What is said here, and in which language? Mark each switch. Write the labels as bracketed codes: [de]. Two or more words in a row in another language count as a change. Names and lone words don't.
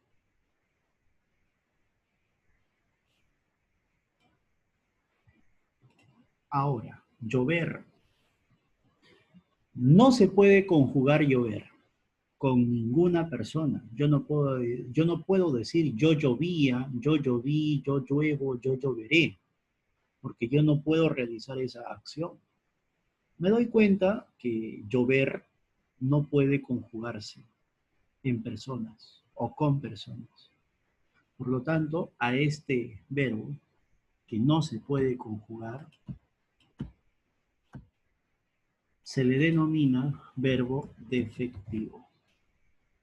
[es] Ahora, llover. No se puede conjugar llover con ninguna persona. Yo no puedo decir yo llovía, yo lloví, yo lluevo, yo lloveré, porque yo no puedo realizar esa acción. Me doy cuenta que llover no puede conjugarse en personas o con personas. Por lo tanto, a este verbo que no se puede conjugar se le denomina verbo defectivo.